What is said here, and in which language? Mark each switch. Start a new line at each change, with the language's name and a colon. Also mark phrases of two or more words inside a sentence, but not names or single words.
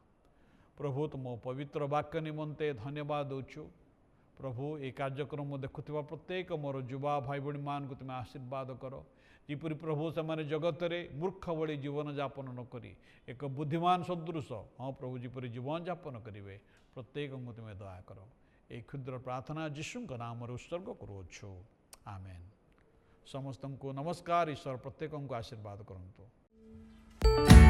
Odia: ପ୍ରଭୁ ତୁମ ପବିତ୍ର ବାକ୍ୟ ନିମନ୍ତେ ଧନ୍ୟବାଦ ଦେଉଛୁ। ପ୍ରଭୁ ଏ କାର୍ଯ୍ୟକ୍ରମ ଦେଖୁଥିବା ପ୍ରତ୍ୟେକ ମୋର ଯୁବା ଭାଇ ଭଉଣୀମାନଙ୍କୁ ତୁମେ ଆଶୀର୍ବାଦ କର। ଯେପରି ପ୍ରଭୁ ସେମାନେ ଜଗତରେ ମୂର୍ଖ ଭଳି ଜୀବନଯାପନ ନ କରି ଏକ ବୁଦ୍ଧିମାନ ସଦୃଶ, ହଁ ପ୍ରଭୁ ଯେପରି ଜୀବନଯାପନ କରିବେ, ପ୍ରତ୍ୟେକଙ୍କୁ ତୁମେ ଦୟା କର। ଏଇ କ୍ଷୁଦ୍ର ପ୍ରାର୍ଥନା ଯୀଶୁଙ୍କ ନାମରେ ଉତ୍ସର୍ଗ କରୁଅଛୁ। ଆମେନ୍। ସମସ୍ତଙ୍କୁ ନମସ୍କାର। ଈଶ୍ୱର ପ୍ରତ୍ୟେକଙ୍କୁ ଆଶୀର୍ବାଦ କରନ୍ତୁ।